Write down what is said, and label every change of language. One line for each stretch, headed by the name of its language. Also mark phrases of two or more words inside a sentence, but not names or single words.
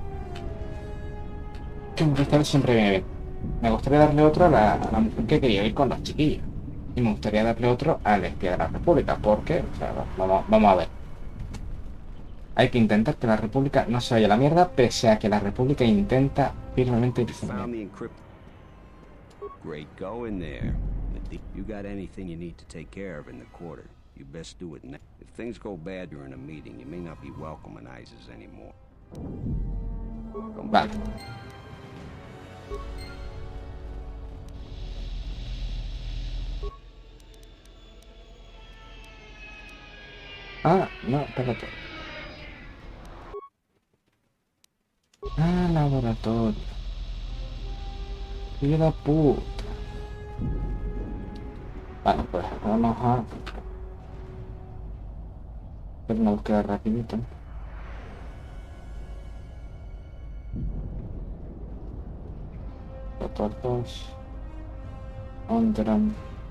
Spanish: Que un cristal siempre viene bien. Me gustaría darle otro a la mujer que quería ir con los chiquillos. Y me gustaría darle otro al espía de la República. Porque, o sea, vamos a ver. Hay que intentar que la República no se vaya a la mierda, pese a que la República intenta firmemente irse a la mierda.
English: Great going there. You got anything you need to take care of in the quarter, you best do it now. If things go bad during a meeting, you may not be welcome in ISIS anymore.
Spanish: Vale. Ah, no, espérate. Ah, laboratorio. ¡Hijo de puta! Vale, pues vamos a... Hacer una búsqueda rapidita. KOTOR 2. Onderon.